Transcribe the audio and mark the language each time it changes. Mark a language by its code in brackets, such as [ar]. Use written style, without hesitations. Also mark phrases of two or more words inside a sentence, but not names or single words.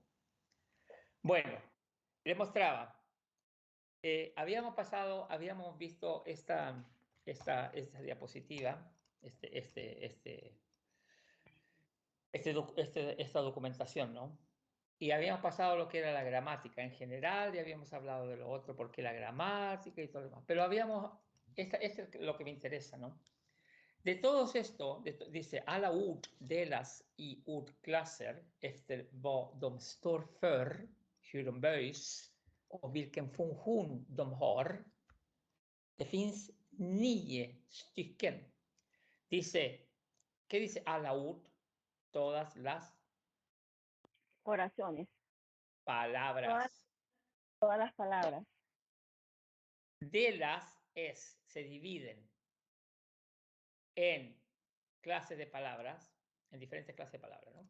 [es] Bueno, les mostraba, habíamos visto esta diapositiva, esta documentación, ¿no? Y habíamos pasado lo que era la gramática en general, y habíamos hablado de lo otro, porque la gramática y todo lo demás. Pero esto es lo que me interesa, ¿no? De todos esto, dice, [sv] alla ord delas i ordklasser efter vad de står för, hur de böjs och vilken funktion de har. Det finns 9 stycken. [es] Dice, ¿qué dice [sv] alla ord? [es] Todas las Oraciones, palabras. todas las palabras. Delas se dividen en clases de palabras, en diferentes clases de palabras, ¿no?